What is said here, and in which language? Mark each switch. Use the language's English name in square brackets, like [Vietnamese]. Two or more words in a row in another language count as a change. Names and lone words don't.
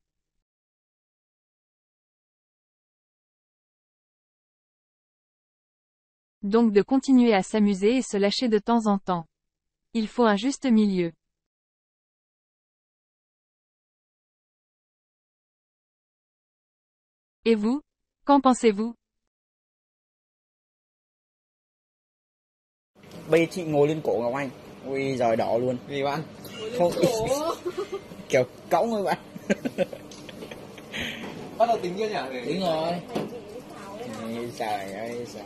[French] Donc de continuer à s'amuser et se lâcher de temps en temps. Il faut un juste milieu. Et vous? Qu'en pensez-vous? [Vietnamese] Bây chị ngồi lên cổ Ngọc Anh. Ui giời đỏ luôn. Vì bạn Không kiểu cõng thôi bạn. bắt đầu tính chưa nhỉ? Tính rồi. Trời ơi trời.